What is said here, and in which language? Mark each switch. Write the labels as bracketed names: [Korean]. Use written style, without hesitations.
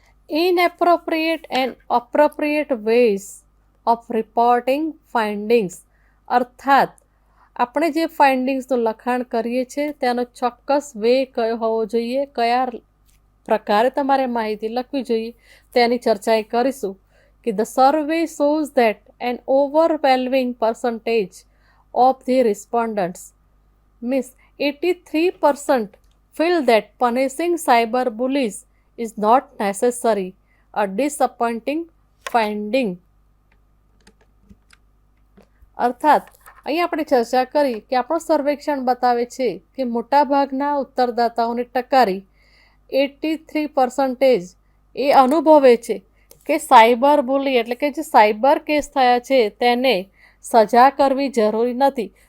[English] Inappropriate and appropriate ways of reporting findings. [Gujarati] અર્થાત આપણે જે ફાઇન્ડિંગ્સનું લખાણ કરીએ છીએ તેનો ચોક્કસ વે કયો હોવો જોઈએ, કયા પ્રકારે તમારે માહિતી લખવી જોઈએ તેની ચર્ચા કરીશું. [English] કે the survey shows that an overwhelming percentage of the respondents means 83% feel that punishing cyber bullies is not necessary. A disappointing finding. [Gujarati] અર્થાત અહીં આપણે ચર્ચા કરી કે આપણું સર્વેક્ષણ બતાવે છે કે મોટાભાગના ઉત્તરદાતાઓની ટકારી 83% એ અનુભવે છે કે સાયબર બુલી એટલે કે જે સાયબર કેસ થયા છે તેને સજા કરવી જરૂરી નથી.